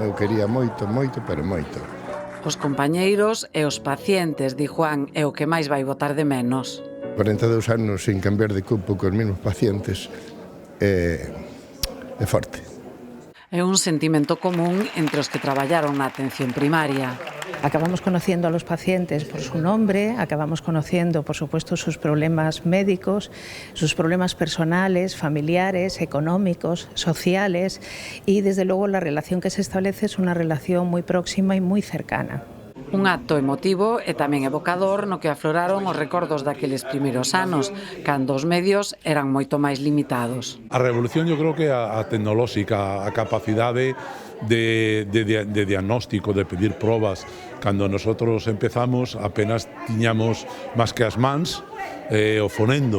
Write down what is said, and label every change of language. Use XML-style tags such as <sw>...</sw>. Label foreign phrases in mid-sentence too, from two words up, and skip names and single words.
<gl>Eu quería moito, pero moito. Os compañeiros e os pacientes, di Juan, é o que máis vai botar de menos. 42 anos sin cambiar de cupo cos mesmos pacientes é forte. É un sentimento común entre os que traballaron na atención primaria.</gl> <es>Acabamos conociendo a los pacientes por su nombre, acabamos conociendo, por supuesto, sus problemas médicos, sus problemas personales, familiares, económicos, sociales, y desde luego la relación que se establece es una relación muy próxima y muy cercana.</es> <gl>Un acto emotivo e tamén evocador no que afloraron os recordos daqueles primeiros anos, cando os medios eran moito máis limitados. A revolución,</gl> <es>yo creo que</es> <gl>a tecnolóxica, a capacidade de diagnóstico, de pedir probas. Cando nosotros empezamos apenas tiñamos máis que as mans o fonendo.</gl>